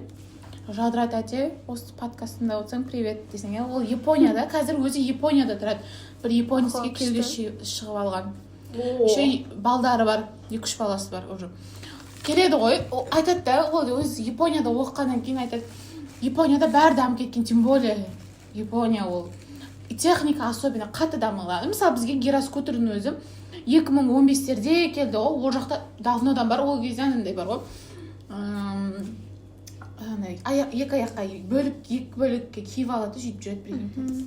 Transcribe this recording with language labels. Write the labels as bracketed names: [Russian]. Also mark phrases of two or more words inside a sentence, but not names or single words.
[Kazakh] Жадыра тәте, осы подкастында отырсаң, привет десең, ол Японияда, қазір өзі Японияда тұрады. Бір японецке келді шығып алған. Еще балдары бар, 2-3 баласы бар уже. Келеді ғой, айтады да, ол өзі Японияда оқығаннан кейін айтады, Японияда бәрі дамып кеткен, [Russian] тем более [Kazakh] Япония ол. Техника особенно қатты дамыған. Мысалы, бізге гироскутердің өзі 2015-терде келді, ол жақта давнодан бар, ол кезде анандай бар ғой. Екі аяққа екі бөлікке киіп алады, жүйіп жүреді білген.